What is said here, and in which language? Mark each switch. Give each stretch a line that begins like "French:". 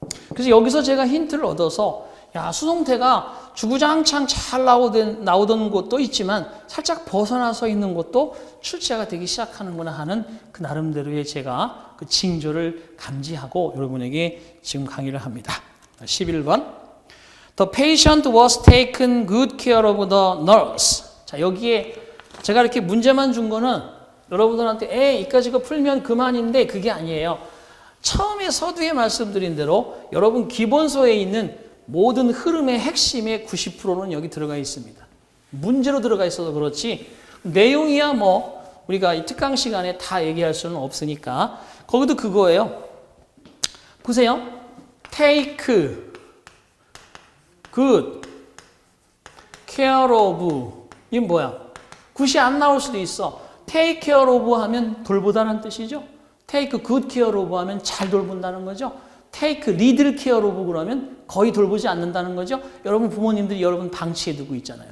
Korean: 그래서 여기서 제가 힌트를 얻어서 야, 수동태가 주구장창 잘 나오던 곳도 있지만 살짝 벗어나서 있는 곳도 출제가 되기 시작하는구나 하는 그 나름대로의 제가 그 징조를 감지하고 여러분에게 지금 강의를 합니다. 11번.
English: The patient was taken good care of the nurse.
Korean: 자, 여기에 제가 이렇게 문제만 준 거는 여러분들한테 이까지 거 풀면 그만인데 그게 아니에요. 처음에 서두에 말씀드린 대로 여러분 기본서에 있는 모든 흐름의 핵심의 90%는 여기 들어가 있습니다. 문제로 들어가 있어서 그렇지 내용이야 뭐 우리가 이 특강 시간에 다 얘기할 수는 없으니까 거기도 그거예요. 보세요.
English: take good care of
Korean: 이게 뭐야? 굿이 안 나올 수도 있어.
English: take care of
Korean: 하면 돌보다는 뜻이죠.
English: take good care of
Korean: 하면 잘 돌본다는 거죠.
English: take little care of
Korean: 그러면 거의 돌보지 않는다는 거죠. 여러분 부모님들이 여러분 방치해 두고 있잖아요.